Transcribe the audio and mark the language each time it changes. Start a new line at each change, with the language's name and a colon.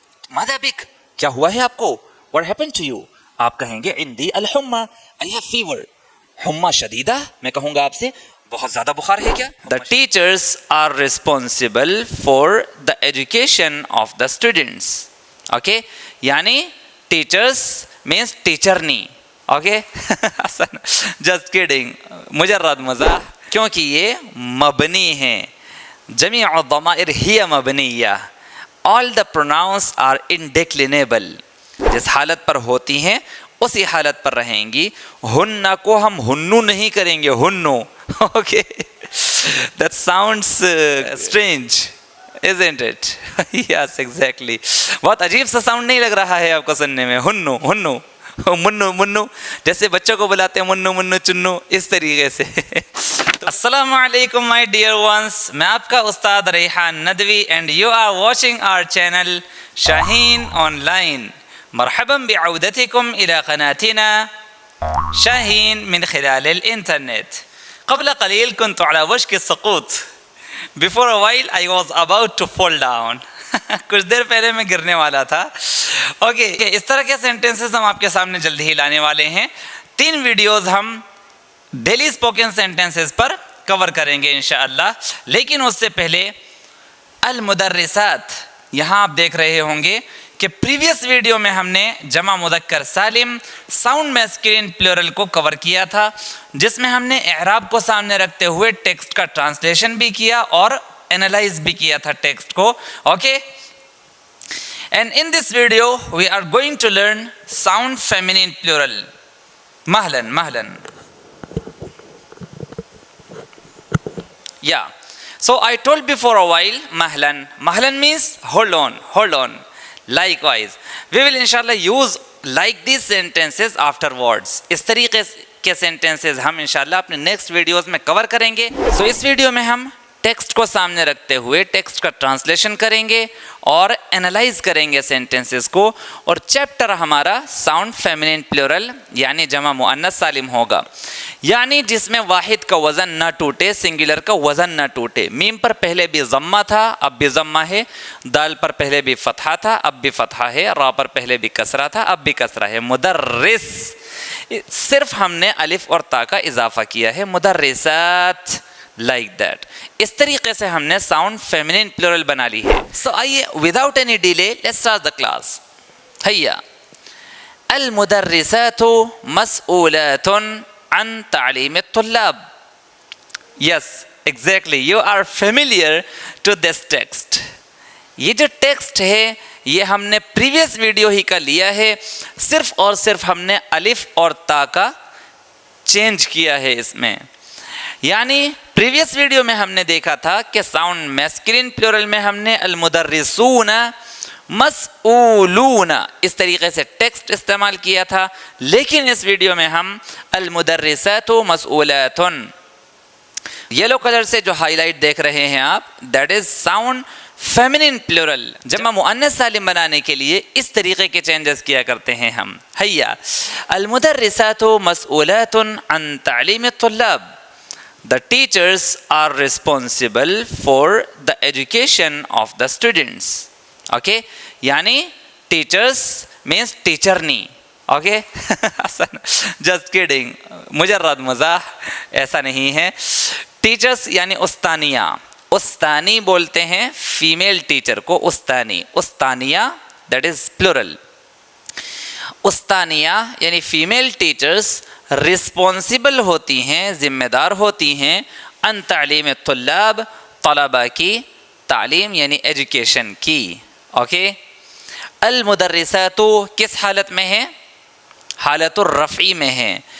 Arabic: ماذا بک،
Urdu: کیا ہوا ہے آپ کو؟
English: what happened to you؟
Urdu: آپ کہیں گے
Arabic: عندي الحمى،
English: I have fever.
Arabic: حمى شدیدہ،
Urdu: میں کہوں گا آپ سے بہت زیادہ بخار ہے کیا؟
English: The teachers are responsible for the education of the students. okay، یعنی teachers means teacherنی. Okay just kidding,
Arabic: مجرد مزاح،
Urdu: کیونکہ یہ مبنی ہیں.
Arabic: جمیع الضمائر ہی مبنیہ،
English: all the pronouns are indeclinable.
Urdu: جس حالت پر ہوتی ہیں اسی حالت پر رہیں گی. ہن کو ہم ہنو نہیں کریں گے، ہنو.
English: Okay that sounds strange isn't it؟ yes exactly.
Urdu: بہت عجیب سا ساؤنڈ نہیں لگ رہا ہے آپ کو سننے میں؟ ہنو ہنو، منو منو، جیسے بچوں کو بلاتے ہیں منو منو چنو، اس طریقے سے.
English: السلام علیکم my dear ones,
Urdu: میں آپ کا استاد
English: Rehan Nadvi and you are watching our channel Shaheen online.
Arabic: مرحبا بعودتكم إلى قناتنا شاهين من خلال الإنترنت. قبل قليل كنت على وشك السقوط.
English: Before a while I was about to fall down.
Urdu: کچھ دیر پہلے میں گرنے والا تھا. اوکے، اس طرح کے سینٹینسز ہم آپ کے سامنے جلدی ہی لانے والے ہیں. 3 ویڈیوز ہم ڈیلی اسپوکن سینٹینسز پر کور کریں گے انشاءاللہ. لیکن اس سے پہلے المدرسات، یہاں آپ دیکھ رہے ہوں گے کہ پریویس ویڈیو میں ہم نے جمع مذکر سالم
English: sound masculine plural
Urdu: کو کور کیا تھا، جس میں ہم نے اعراب کو سامنے رکھتے ہوئے ٹیکسٹ کا ٹرانسلیشن بھی کیا اور اینالائز بھی کیا تھا ٹیکسٹ کو.
English: Okay, and in this video we are going to learn sound feminine plural.
Arabic: مہلن مہلن.
English: Yeah. So I told before a while mahlan. Mahlan means hold on, hold on. Likewise, we will inshallah use like these sentences afterwards.
Urdu: اس طریقے کے sentences ہم انشاءاللہ اپنے next videos میں کور کریں گے. سو اس video میں ہم ٹیکسٹ کو سامنے رکھتے ہوئے ٹیکسٹ کا ٹرانسلیشن کریں گے اور انالائز کریں گے سینٹینسز کو. اور چیپٹر ہمارا ساؤنڈ فیمینین پلورل یعنی جمع مؤنث سالم ہوگا، یعنی جس میں واحد کا وزن نہ ٹوٹے، سنگولر کا وزن نہ ٹوٹے. میم پر پہلے بھی ضمہ تھا، اب بھی ضمہ ہے. دال پر پہلے بھی فتحہ تھا، اب بھی فتحہ ہے. را پر پہلے بھی کسرہ تھا، اب بھی کسرہ ہے. مدرس، صرف ہم نے الف اور تا کا اضافہ کیا ہے. مدرسات،
English: Like that.
Urdu: اس طریقے سے ہم نے ساؤنڈ فیمینین پلورل بنا لی ہے.
English: So آئیے without any delay let's start the class.
Arabic: ہیا، المدرسات مسؤولات عن تعلیم الطلاب.
English: Yes exactly, you are familiar to this text.
Urdu: یہ جو ٹیکسٹ ہے یہ ہم نے پریویس ویڈیو ہی کا لیا ہے، صرف اور صرف ہم نے الف اور تا کا چینج کیا ہے اس میں. یعنی پریویس ویڈیو میں ہم نے دیکھا تھا کہ ساؤنڈ میسکولین پلورل میں ہم نے
Arabic: المدرسون مسئولون
Urdu: اس طریقے سے ٹیکسٹ استعمال کیا تھا. لیکن اس ویڈیو میں ہم
Arabic: المدرسات مسئولات،
Urdu: یلو کلر سے جو ہائی لائٹ دیکھ رہے ہیں آپ،
English: That is sound feminine plural.
Urdu: جمع مؤنث سالم بنانے کے لیے اس طریقے کے چینجز کیا کرتے ہیں ہم.
Arabic: ہیا، المدرسات مسئولات عن تعلیم الطلاب.
English: The teachers are responsible for the education of the students. Okay, یعنی teachers means teacherنی.
Urdu: Okay
English: just kidding،
Arabic: مجرد مزاح،
Urdu: ایسا نہیں ہے. ٹیچرس یعنی استانیہ. استانی بولتے ہیں فیمیل ٹیچر کو، استانی.
English: استانیہ that is plural.
Urdu: استانیہ یعنی فیمیل ٹیچرس رسپانسبل ہوتی ہیں، ذمہ دار ہوتی ہیں،
Arabic: ان تعلیم الطلاب،
Urdu: طلباء کی تعلیم یعنی ایجوکیشن کی. اوکے، المدرسات کس حالت میں ہے؟
Arabic: حالت الرفع
Urdu: میں ہے.